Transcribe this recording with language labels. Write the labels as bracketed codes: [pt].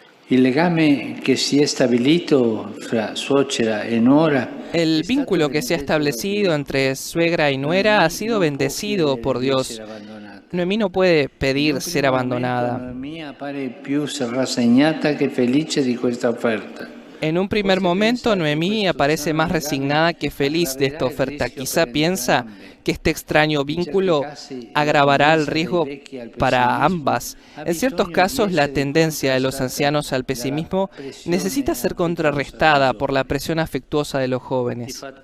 [it] Il legame che si è stabilito fra suocera e nuora. [es] El vínculo que se ha establecido entre suegra y nuera ha sido bendecido por Dios. Noemí no puede pedir ser abandonada. [it] Noemí appare più rassegnata che felice di questa offerta. [es] En un primer momento, Noemí aparece más resignada que feliz de esta oferta. Quizá piensa que este extraño vínculo agravará el riesgo para ambas. En ciertos casos, la tendencia de los ancianos al pesimismo necesita ser contrarrestada por la presión afectuosa de los jóvenes.